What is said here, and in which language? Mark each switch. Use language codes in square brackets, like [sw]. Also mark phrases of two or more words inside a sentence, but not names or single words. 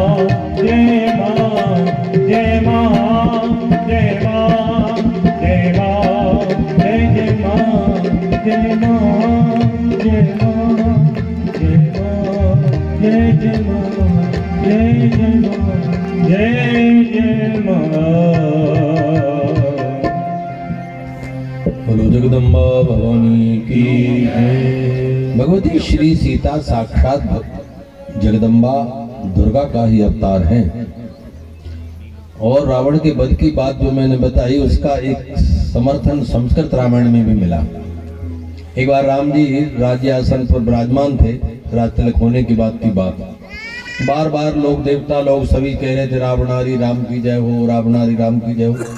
[hi] जय मां जय मां जय मां जय मां जय जय मां जय मां जय मां जय मां जय जय मां जय जय मां जय जय मां। बोलो जगदम्बा भवानी की जय। भगवती श्री सीता साक्षात जगदम्बा दुर्गा का ही अवतार है। और रावण के वध की बात जो मैंने बताई उसका एक समर्थन संस्कृत रामायण में भी मिला। एक बार राम जी राज्य आसन पर विराजमान थे, राज तिलक होने की बात बार बार लोग देवता लोग सभी कह रहे थे रावणारी राम की जय हो, रावणारी राम की जय हो।